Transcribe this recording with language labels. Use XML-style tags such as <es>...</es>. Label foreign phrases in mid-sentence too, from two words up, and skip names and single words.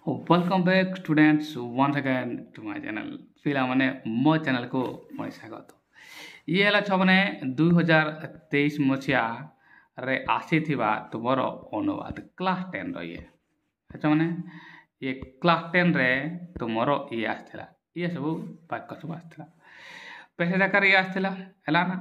<en>welcome back students once again to my channel</en> <or>ପିଲାମାନେ ମୋ ଚ୍ୟାନେଲକୁ ପୁଣି ସ୍ୱାଗତ। ଇଏ ହେଲା ଛୁଆମାନେ 2023 ମସିହାରେ ଆସିଥିବା ତୁମର ଅନୁବାଦ କ୍ଲାସ୍ 10ର ଛୁଆମାନେ ଇଏ କ୍ଲାସ୍ 10ରେ ତୁମର ଇଏ ଆସିଥିଲା, ଇଏ ସବୁ ବାକ୍ୟ ସବୁ ଆସିଥିଲା, ପେଶ ଜାକାରେ ଇଏ ଆସିଥିଲା ହେଲା ନା।</or>